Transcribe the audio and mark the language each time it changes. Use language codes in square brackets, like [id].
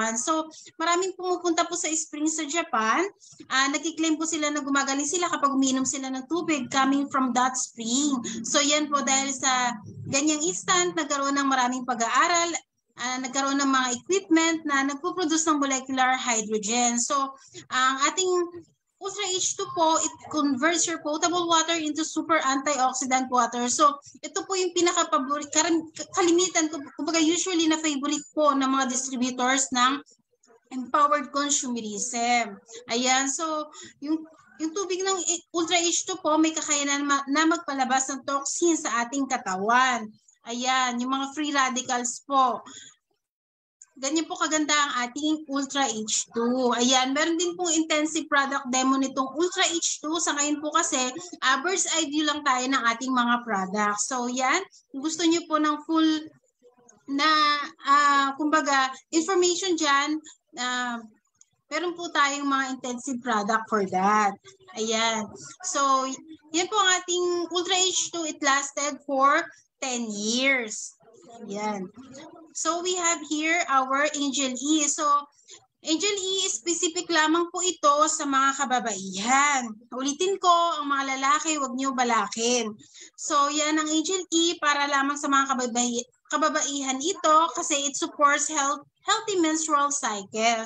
[tl] So maraming pumupunta po sa spring sa Japan. Nag-claim po sila na gumagaling sila kapag uminom sila ng tubig [en] coming from that spring. [tl] So yan po dahil sa ganyang instant, nagkaroon ng maraming pag-aaral, nagkaroon ng mga equipment na nagpo-produce ng molecular hydrogen. [en] So, [tl] ang ating Ultra H2 po, [en] it converts your potable water into super antioxidant water. [tl] So, ito po yung pinaka-paborit, kalimitan, kumbaga usually na favorite po ng mga distributors ng empowered consumerism. Ayan, so, yung tubig ng Ultra H2 po may kakayanan na magpalabas ng toxin sa ating katawan. Ayan, yung mga free radicals po. Ganyan po kaganda ang ating Ultra H2. Ayan, meron din pong intensive product demo nitong Ultra H2. Sa ngayon po kasi, bird's eye view lang tayo ng ating mga products. So yan, gusto nyo po ng full na, kumbaga, information dyan, meron po tayong mga intensive product [en] for that. [tl] Ayan. So, yan po ang ating Ultra H2. [en] It lasted for 10 years. Yan. So we have here our Angel E. [tl] So Angel E, specific lamang po ito sa mga kababaihan. Ulitin ko, ang mga lalaki, huwag niyo balakin. So yan ang Angel E para lamang sa mga kababaihan ito kasi [en] it supports healthy menstrual cycle.